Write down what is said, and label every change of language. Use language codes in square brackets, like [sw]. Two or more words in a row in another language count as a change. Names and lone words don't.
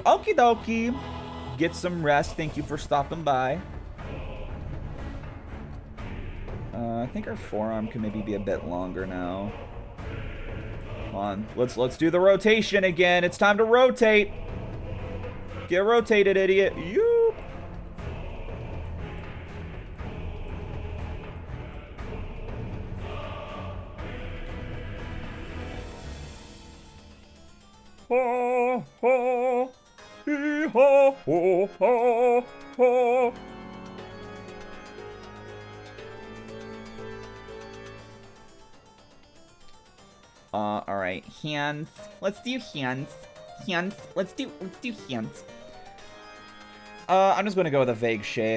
[en] Okie dokie. Get some rest. Thank you for stopping by. I think our forearm can maybe be a bit longer now. Come on, let's do the rotation again. It's time to rotate. Get rotated, idiot. Yoop. Ha ha. Hee ha ho ha ha. All right, hands. Let's do hands. Let's do hands. I'm just gonna go with a vague shape.